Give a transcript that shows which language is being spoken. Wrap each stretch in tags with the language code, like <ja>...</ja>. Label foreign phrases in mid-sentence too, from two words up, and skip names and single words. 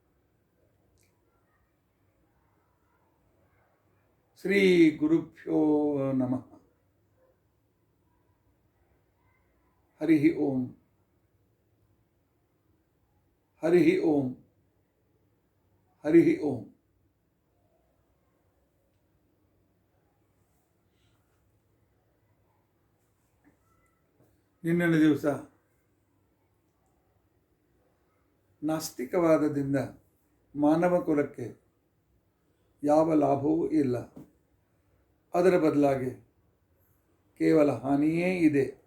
<sa>ಶ್ರೀ ಗುರುಭ್ಯೋ ನಮಃ. ಹರಿ ಓಂ ಹರಿ ಓಂ ಹರಿ ಓಂ.</sa> <kn>ನಿನ್ನೆ ದಿವಸ ನಾಸ್ತಿಕವಾದದಿಂದ ಮಾನವ ಕುಲಕ್ಕೆ ಯಾವ ಲಾಭವೂ ಇಲ್ಲ, ಅದರ ಬದಲಾಗಿ ಕೇವಲ ಹಾನಿಯೇ ಇದೆ.</kn>